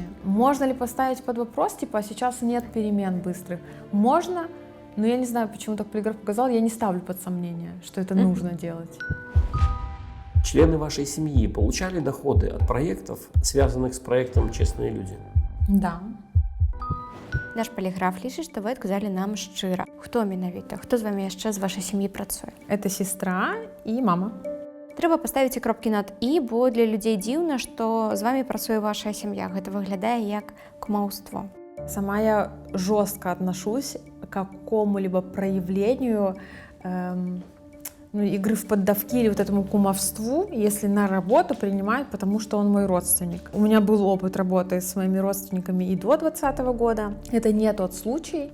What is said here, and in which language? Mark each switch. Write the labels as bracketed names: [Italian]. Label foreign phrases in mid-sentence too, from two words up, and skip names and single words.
[Russian] Можно ли поставить под вопрос, типа, сейчас нет перемен быстрых? Можно, но я не знаю, почему так полиграф показал, я не ставлю под сомнение, что это нужно делать. Члены вашей семьи получали доходы от проектов, связанных с проектом «Честные люди»? Да. [Belarusian] Наш поліграф лічыць, што вы адказалі нам шчыра. Хто менавіта? Хто з вамі яшчэ з вашай сям'і працуе? [Russian] Это сестра и мама. [Belarusian] Трэба паставіць кропкі над «і», бо для людзей дзіўна, што з вамі працуе ваша сям'я. Гэта выглядае як кумаўство. [Russian] Сама я жестко отношусь к какому-либо проявлению игры в поддавки или вот этому кумовству, если на работу принимают, потому что он мой родственник. У меня был опыт работы с моими родственниками и до 2020 года. Это не тот случай.